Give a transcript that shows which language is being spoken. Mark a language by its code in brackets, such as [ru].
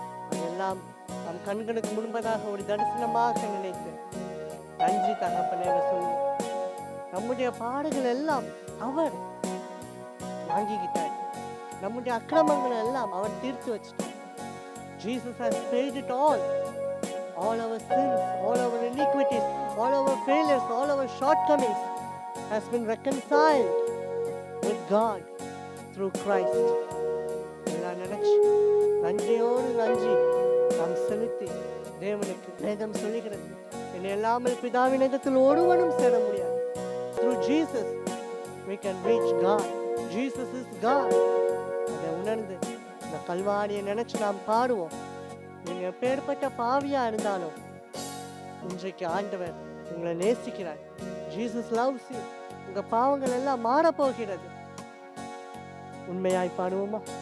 [ta] அதெல்லாம் நம் கண்களுக்கு முன்பதாக ஒரு தரிசனமாக நினைத்து நன்றி தகப்பனே சொல்லுவோம். நம்முடைய பாடுகள் எல்லாம் அவர் வாங்கிக்கிட்டார். நம்முடைய அக்கிரமங்கள் எல்லாம் அவர் தீர்த்து வச்சிட்டார். [en] Jesus has paid it all. All our sins, all our iniquities, all our failures, all our shortcomings has been reconciled with God through Christ. [ta] எல்லாம் நினைச்சு நன்றியோடு நன்றி நாம் செலுத்தி தேவனுக்கு வேதம் சொல்லுகிறது, என்னை இல்லாமல் பிதாவின் இடத்தில் ஒருவனும் சேர முடியாது. [en] Through Jesus we can reach God. Jesus is God. [ta] அதை உணர்ந்து இந்த கல்வாரியை நினைச்சு நாம் பாடுவோம். நீங்க எப்பேற்பட்ட பாவியா இருந்தாலும் இன்றைக்கு ஆண்டவர் உங்களை நேசிக்கிறார். [en] Jesus loves you. [ta] உங்க பாவங்கள் எல்லாம் மாற போகிறது. உண்மையாய் பாடுவோமா.